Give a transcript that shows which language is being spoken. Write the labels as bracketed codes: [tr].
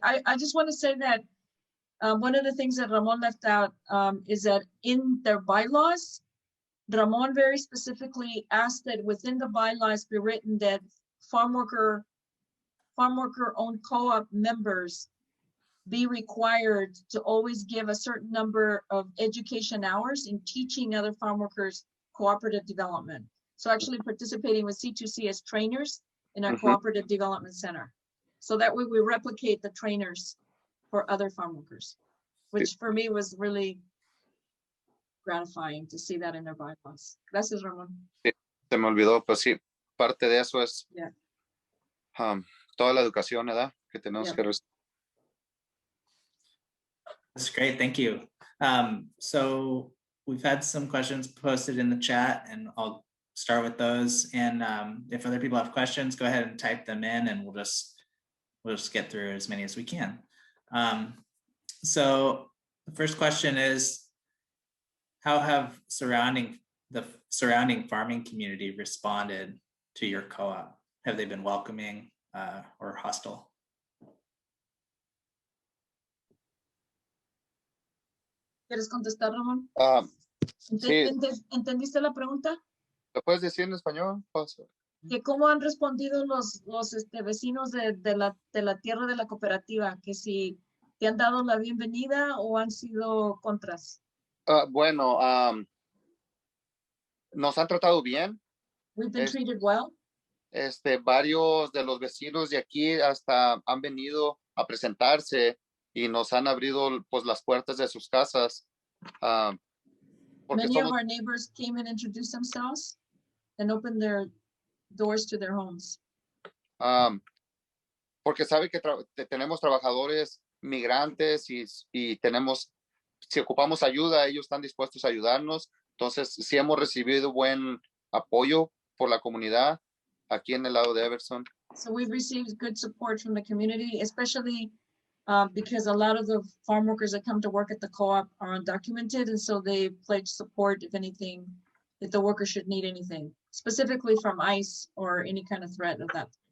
[en] I just want to say that one of the things that Ramon left out is that in their bylaws, Ramon very specifically asked that within the bylaws be written that farm worker owned co-op members be required to always give a certain number of education hours in teaching other farm workers cooperative development. So actually participating with C2C as trainers in our cooperative development center. So that way we replicate the trainers for other farm workers, which for me was really gratifying to see that in their bylaws. [es] Gracias, Ramon. Se me olvidó, pues sí, parte de eso es [en] Yeah. [es] Toda la educación, ¿verdad? Que tenemos que recibir. [en] That's great, thank you. So we've had some questions posted in the chat, and I'll start with those. And if other people have questions, go ahead and type them in, and we'll just get through as many as we can. So the first question is, how have the surrounding farming community responded to your co-op? Have they been welcoming or hostile? [es] ¿Quieres contestar, Ramón? Sí. ¿Entendiste la pregunta? ¿Lo puedes decir en español? Que cómo han respondido los vecinos de la tierra de la cooperativa, que si te han dado la bienvenida o han sido contras. Bueno, nos han tratado bien. [en] We've been treated well. [es] Varios de los vecinos de aquí hasta han venido a presentarse y nos han abrido pues las puertas de sus casas. [en] Many of our neighbors came and introduced themselves and opened their doors to their homes. [es] Porque sabe que tenemos trabajadores migrantes y tenemos, si ocupamos ayuda, ellos están dispuestos a ayudarnos. Entonces, sí hemos recibido buen apoyo por la comunidad aquí en el lado de Everson. [en] So we've received good support from the community, especially because a lot of the farm workers that come to work at the co-op are undocumented, and so they pledge support if anything, if the workers should need anything, specifically from ICE or any kind of threat of that.